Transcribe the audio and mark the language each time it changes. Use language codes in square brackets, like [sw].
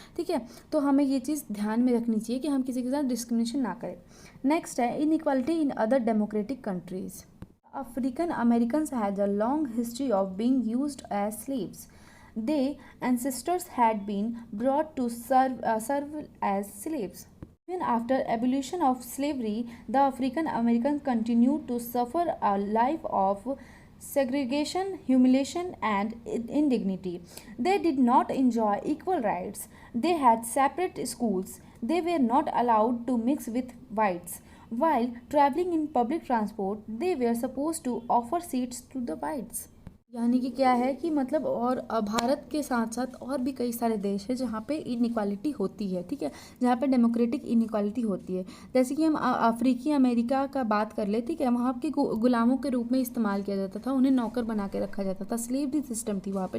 [hi] ठीक है, तो हमें ये चीज़ ध्यान में रखनी चाहिए कि हम किसी के साथ डिस्क्रिमिनेशन ना करें। [en] next [hi] है [en] Inequality in other democratic countries. African Americans had a long history of being used as slaves. Their ancestors had been brought to serve as slaves. Even after abolition of slavery, the African Americans continued to suffer a life of segregation, humiliation, and indignity. They did not enjoy equal rights. They had separate schools. They were not allowed to mix with whites. While traveling in public transport, they were supposed to offer seats to the whites. [hi] यानी कि क्या है कि मतलब और भारत के साथ साथ और भी कई सारे देश हैं जहाँ पे इनइक्वालिटी होती है। ठीक है, जहाँ पे डेमोक्रेटिक इनइक्वालिटी होती है। जैसे कि हम अफ्रीकी अमेरिका का बात कर ले, ठीक है, वहाँ के गुलामों के रूप में इस्तेमाल किया जाता था, उन्हें नौकर बना के रखा जाता था, स्लेवरी सिस्टम थी वहाँ पे।